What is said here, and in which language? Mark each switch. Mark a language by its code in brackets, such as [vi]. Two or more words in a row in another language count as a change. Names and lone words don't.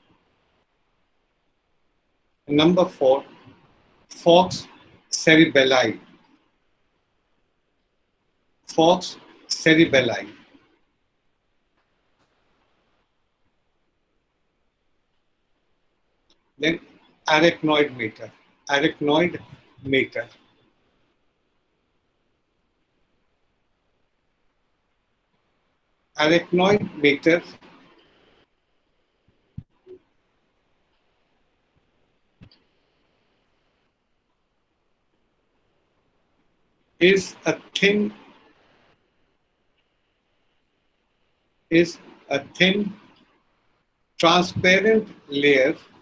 [en] Number 4, Fox cerebelli. Fox cerebelli. Then arachnoid mater. Arachnoid mater. Arachnoid mater is a thin transparent layer,